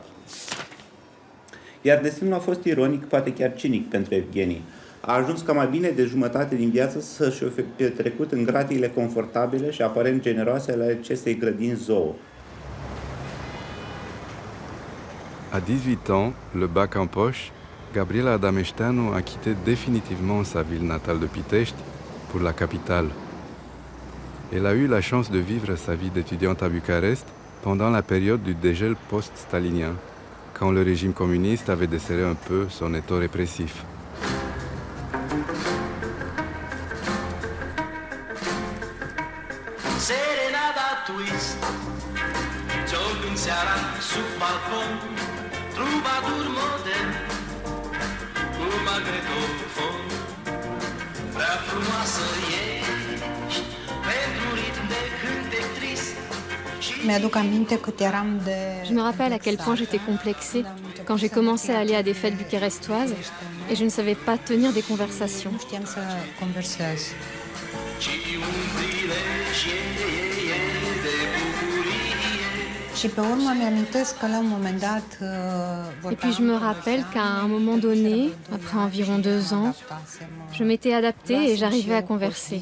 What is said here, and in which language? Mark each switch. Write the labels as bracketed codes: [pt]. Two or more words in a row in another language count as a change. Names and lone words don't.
[ro] Iar destinul a fost ironic, poate chiar cinic pentru Evgenie. A ajuns ca mai bine de jumătate din viață să-și o fi petrecut în gratiile confortabile și aparent generoase ale acestei grădini zoo. [fr] À 18 ans, le bac en poche, Gabriela Adameșteanu a quitté définitivement sa ville natale de Pitești pour la capitale. Elle a eu la chance de vivre sa vie d'étudiante à Bucarest pendant la période du dégel post-stalinien, quand le régime communiste avait desserré un peu son étau répressif. [ro] Serenada twist, ciocând seara sub balcon, trubadur modern, cu magnetofon. Prea frumoasă ești, pentru ritm de cântec trist. [fr] Je me rappelle à quel point j'étais complexée quand j'ai commencé à aller à des fêtes bucarestoises et je ne savais pas tenir des conversations. Et puis je me rappelle qu'à un moment donné, après environ 2 ans, je m'étais adaptée et j'arrivais à converser.